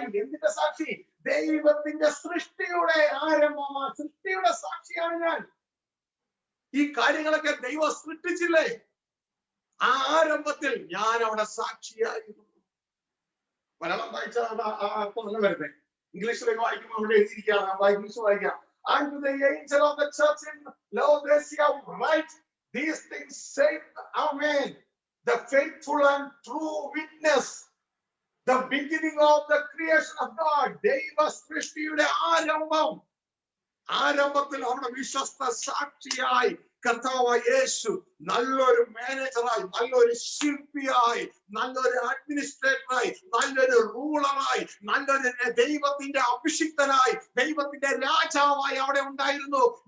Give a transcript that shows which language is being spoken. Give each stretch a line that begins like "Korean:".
Malayalam: എന്തിന്റെ സാക്ഷി? ദൈവത്തിന്റെ സൃഷ്ടിയുടെ ആരംഭമാണ്. സൃഷ്ടിയുടെ സാക്ഷിയാണ് ഞാൻ. ഈ കാര്യങ്ങളൊക്കെ ദൈവം സൃഷ്ടിച്ചില്ലേ? ആ ആരംഭത്തിൽ ഞാൻ അവിടെ സാക്ഷിയായിരുന്നു. മലയാളം വായിച്ചാൽ അർത്ഥം നല്ല വരുന്നത്. ഇംഗ്ലീഷിലേക്ക് വായിക്കുമ്പോൾ അവിടെ എഴുതിയിരിക്കുകയാണ്. ഇംഗ്ലീഷ് വായിക്കാം.
English: And to the angel of the church in Laodicea write, these things say Amen, the faithful and true witness, the beginning of the creation of God.
Malayalam: ദൈവ സൃഷ്ടിയുടെ ആരംഭം. ആരംഭത്തിൽ അവിടെ വിശ്വസ്ത സാക്ഷിയായി കർത്താവായ യേശു നല്ലൊരു മാനേജറായി, നല്ലൊരു ശില്പിയായി, നല്ലൊരു അഡ്മിനിസ്ട്രേറ്ററായി, നല്ലൊരു റൂളറായി, നല്ലൊരു ദൈവത്തിന്റെ അഭിഷിക്തനായി, ദൈവത്തിന്റെ രാജാവായി അവിടെ ഉണ്ടായിരുന്നു.